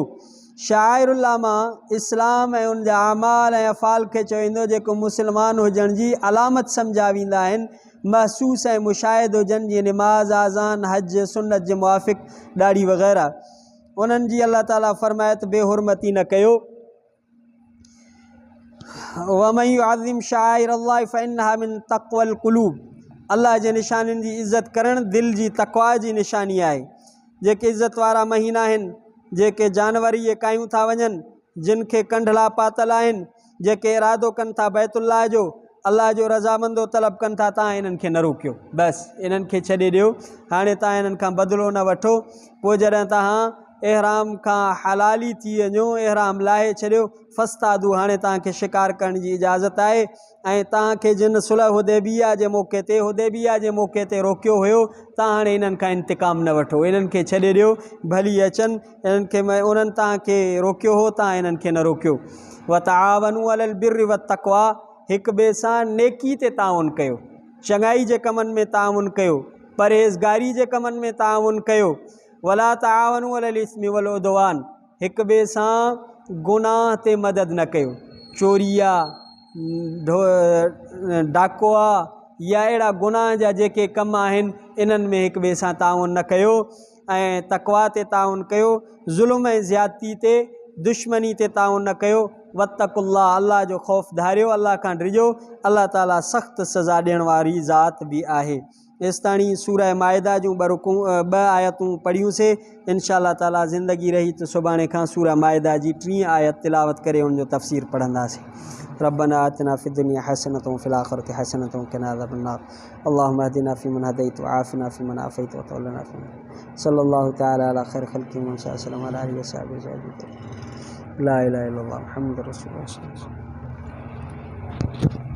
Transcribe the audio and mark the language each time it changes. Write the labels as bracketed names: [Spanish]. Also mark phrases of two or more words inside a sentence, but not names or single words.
[Sindhi] शाइरुल्लाह मां इस्लाम ऐं उन जा अमाल ऐं अफ़ाल खे चयो वेंदो जेको मुस्लमान हुजण जी अलामत सम्झा वेंदा आहिनि, महसूस ऐं मुशाहिद हुजनि, जीअं निमाज़, आज़ान, हज, सुन्नत जे मुआफ़िक़, ॾाढ़ी वग़ैरह। उन्हनि जी अल्लाह ताला फ़रमाए त बेहुरमती न कयो। [Arabic] ومن يعظم شعائر الله فإنها من تقوى القلوب, [Sindhi] अल्लाह जे निशाननि जी इज़त करणु दिलि जी तक़वा जी निशानी आहे। जेके इज़त वारा महीना आहिनि, जेके जानवर इहे कायूं था वञनि, जिन खे कंढला पातल आहिनि, जेके इरादो कनि था बैतुल्लाह जो, अल्लाह जो रज़ामंदो तलब कनि था, तव्हां इन्हनि खे न रोकियो, बसि इन्हनि खे छॾे ॾियो। हाणे तव्हां इन्हनि खां बदिलो न वठो। पोइ जॾहिं तव्हां एहराम खां हलाली थी वञो, एहराम लाहे छॾियो, फ़स्तादू, हाणे तव्हांखे शिकार करण जी इजाज़त आहे। ऐं तव्हांखे जिन सुलह हुदैबिया जे मौक़े ते रोकियो हुयो, तव्हां हाणे इन्हनि खां इंतिकाम न वठो, इन्हनि खे छॾे ॾियो, भली अचनि, इन्हनि खे उन्हनि तव्हांखे रोकियो हो, तव्हां इन्हनि खे न रोकियो। [Arabic] و تعاونوا على البر و التقوى, [Sindhi] हिक ॿिए सां नेकी ते ताउन कयो, चङाई जे कमनि में ताउन कयो, परहेज़गारी जे कमनि में ताउन कयो। [Arabic] ولا تعاونوا على الإثم والعدوان, [Sindhi] हिक ॿिए सां गुनाह ते मदद न कयो, चोरी आहे, डाको आहे, या अहिड़ा गुनाह जा जेके कम आहिनि, इन्हनि में हिक ॿिए सां ताउन न कयो। ऐं तक़वा ते ताउन कयो, ज़ुल्म ऐं ज़्यादती ते, दुश्मनी ते ताउन न कयो। वत्तकुल्लाह, अल्लाह जो ख़ौफ़ धारियो, अल्लाह खां डिॼो, अल्लाह ताला सख़्तु सज़ा ॾियण वारी ज़ात बि आहे। एसिताणी सूरह माइदा जूं ॿ आयतूं पढ़ियूंसीं। [Arabic] إن شاء الله [Sindhi] ताला ज़िंदगी रही त सुभाणे खां सूरह माइदा जी 3 आयत तिलावत करे उनजो तफ़सीर पढ़ंदासीं। [Arabic] ربنا آتنا في الدنيا حسنة و في الآخرة حسنة و قنا عذاب النار. اللهم اهدنا فيمن هديت و عافنا فيمن عافيت و تولنا فيمن. صلى الله تعالى على خير خلقه محمد صلى الله عليه وسلم و آله و صحبه أجمعين. لا إله إلا الله محمد رسول الله.